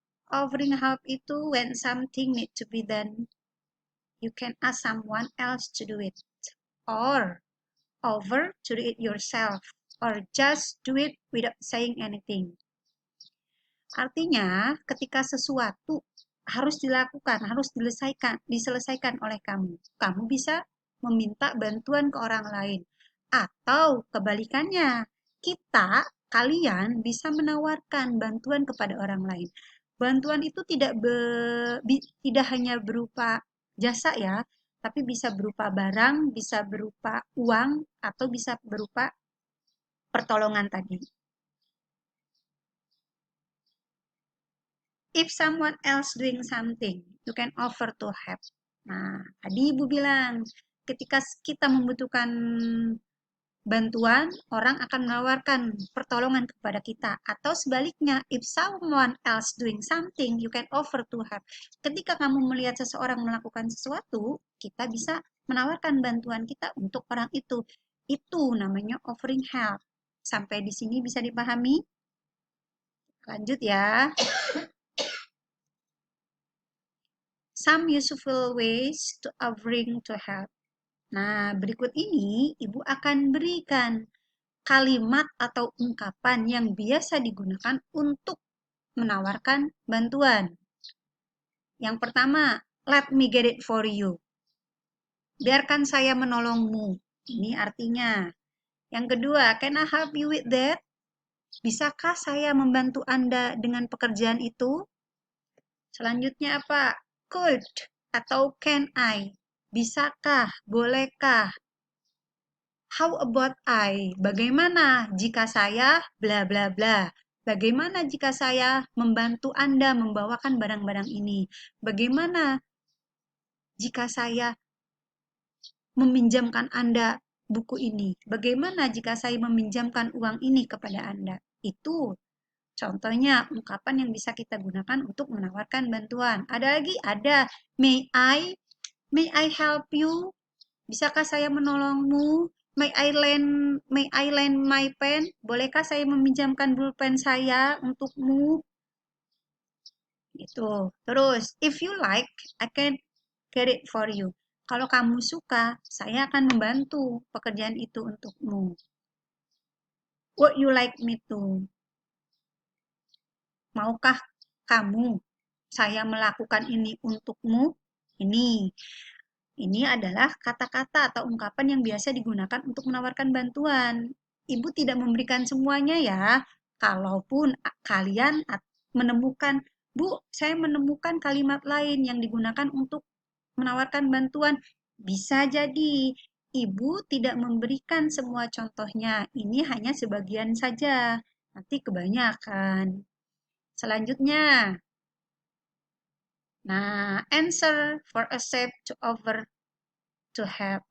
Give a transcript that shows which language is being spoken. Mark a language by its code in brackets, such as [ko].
[en] Offering help itu when something need to be done, you can ask someone else to do it. Or over to do it yourself. Or just do it without saying anything. [id] Artinya, ketika sesuatu harus dilakukan, harus diselesaikan oleh kamu. Kamu bisa meminta bantuan ke orang lain. Atau kebalikannya, kalian bisa menawarkan bantuan kepada orang lain. Bantuan itu tidak hanya berupa jasa ya, tapi bisa berupa barang, bisa berupa uang, atau bisa berupa pertolongan tadi. [en] If someone else doing something, you can offer to help. [id] Nah, tadi Ibu bilang, ketika kita membutuhkan bantuan, orang akan menawarkan pertolongan kepada kita. Atau sebaliknya, [en] if someone else doing something, you can offer to help. [id] Ketika kamu melihat seseorang melakukan sesuatu, kita bisa menawarkan bantuan kita untuk orang itu. Itu namanya offering help. Sampai di sini bisa dipahami? Lanjut ya. [en] Some useful ways to offering to help. [id] Nah, berikut ini Ibu akan berikan kalimat atau ungkapan yang biasa digunakan untuk menawarkan bantuan. Yang pertama, [en] let me get it for you. [id] Biarkan saya menolongmu. Ini artinya. Yang kedua, [en] can I help you with that? [id] Bisakah saya membantu Anda dengan pekerjaan itu? Selanjutnya apa? [en] Could [id] atau [en] can I? [id] Bisakah? Bolehkah? [en] How about I? [id] Bagaimana jika saya bla bla bla? Bagaimana jika saya membantu Anda membawakan barang-barang ini? Bagaimana jika saya meminjamkan Anda buku ini? Bagaimana jika saya meminjamkan uang ini kepada Anda? Itu contohnya ungkapan yang bisa kita gunakan untuk menawarkan bantuan. Ada lagi, ada [en] may I help you? [id] Bisakah saya menolongmu? [en] May I lend my pen? [id] Bolehkah saya meminjamkan pulpen saya untukmu? Gitu. [en] Terus, if you like, I can get it for you. [id] Kalau kamu suka, saya akan membantu pekerjaan itu untukmu. [en] Would you like me to? [id] Maukah kamu saya melakukan ini untukmu? Ini adalah kata-kata atau ungkapan yang biasa digunakan untuk menawarkan bantuan. Ibu tidak memberikan semuanya ya. Kalaupun kalian menemukan, Bu, saya menemukan kalimat lain yang digunakan untuk menawarkan bantuan. Bisa jadi Ibu tidak memberikan semua contohnya. Ini hanya sebagian saja. Nanti kebanyakan. Selanjutnya, nah, [en] answer for accept to offer to help.